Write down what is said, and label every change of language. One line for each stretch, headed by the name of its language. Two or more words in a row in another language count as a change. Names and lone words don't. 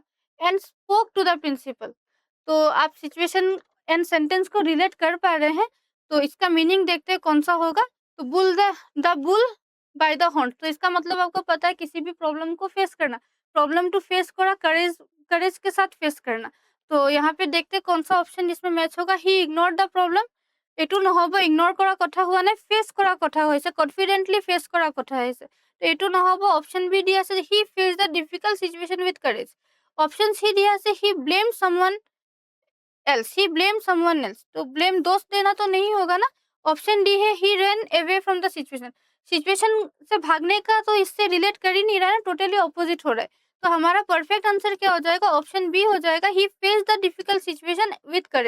English: and spoke to the principal,
Hindi: तो आप
English: situation and sentence
Hindi: को रिलेट कर पा रहे हैं। तो इसका मीनिंग देखते हैं कौन सा होगा। तो
English: bull by the horn,
Hindi: तो इसका मतलब आपको पता है किसी भी प्रॉब्लम को फेस करना।
English: problem to face
Hindi: करा, करेज करेज के साथ फेस करना। तो यहाँ पे देखते हैं कौन सा ऑप्शन इसमें मैच होगा।
English: he ignore the problem,
Assamese: এইটো নহ'ব, ইগনোৰ কৰা কথা হোৱা নাই, ফেচ কৰা কথা হৈছে,
English: confidently face
Assamese: কৰা কথা হৈছে। তো এইটো নহ'ব। অপশ্যন বি দিয়া আছে,
English: he face the difficult situation with courage.
Assamese: অপশ্যন সি দিয়া আছে,
English: he blame someone else, he blame someone else,
Hindi: तो ब्लेम दोष देना तो नहीं होगा ना। ऑप्शन डी है,
English: he run away from the situation.
Hindi: सिचुएशन से भागने का तो इससे रिलेट कर ही नहीं रहा है,
English: totally opposite
Hindi: हो रहा है। तो हमारा
English: perfect answer
Hindi: क्या हो जाएगा? ऑप्शन बी हो जाएगा,
English: he face the difficult situation with courage.